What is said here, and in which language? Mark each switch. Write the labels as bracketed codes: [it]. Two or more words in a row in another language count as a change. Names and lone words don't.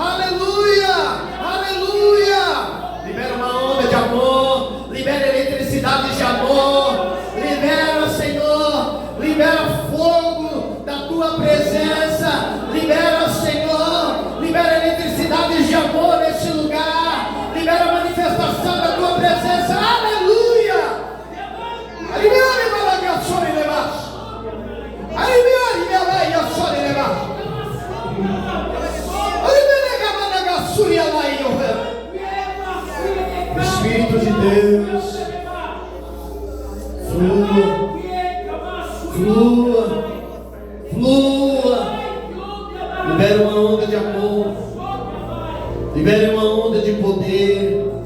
[pt] Libera uma onda de amor, libera eletricidade de amor, libera, Senhor, libera fogo da tua presença, libera, Senhor, libera eletricidade de amor nesse lugar, libera a manifestação da tua presença, aleluia. Aliviare malaga sore levash, aliviare malaga sore levash. Espírito de Deus, flua, libera uma onda de amor, libera uma onda de poder,